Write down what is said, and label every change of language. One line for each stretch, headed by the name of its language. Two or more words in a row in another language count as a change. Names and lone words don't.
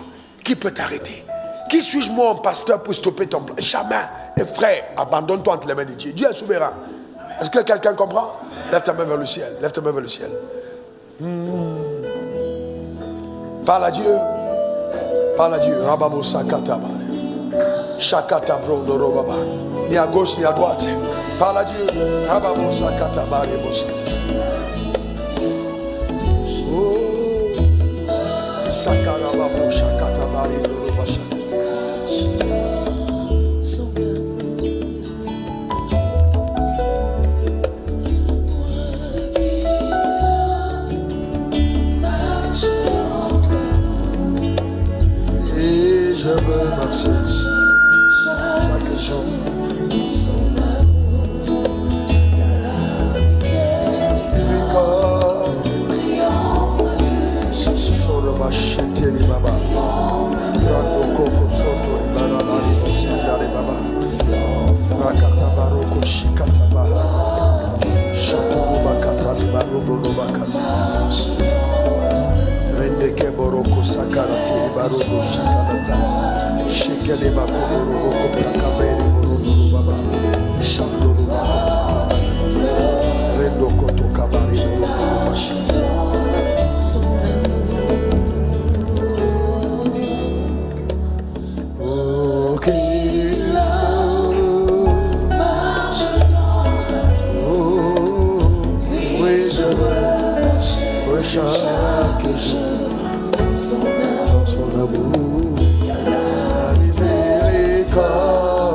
French: Qui peut t'arrêter? Qui suis-je moi, un pasteur, pour stopper ton plan? Jamais. Et frère, abandonne-toi entre les mains de Dieu. Dieu est souverain. Est-ce que quelqu'un comprend? Lève ta main vers le ciel. Lève ta main vers le ciel. Parle à Dieu. Parle à Dieu. Rababo sakata bare. Shakata brondo robaba. Ni à gauche ni à droite. Parle à Dieu. Rababo sakata bare bosata. Oh. Sakarababo shakata bare robashata. Je veux marcher chaque jour dans son amour, dans la miséricorde, triomphe de Jésus. Solo machete li baba, rando koko soto li baraba li bosanda li baba, rakata baroko shikata baha, shato bakata li barobo bakasa. Rendeke boroko sakarati li barobo shikalata. Shekele bakoro boko kakabere bororo baba. Shandoro baba. Rendo koto kabari bororo baba. Okay. Oui, je veux marcher chaque jour dans son amour. La miséricorde.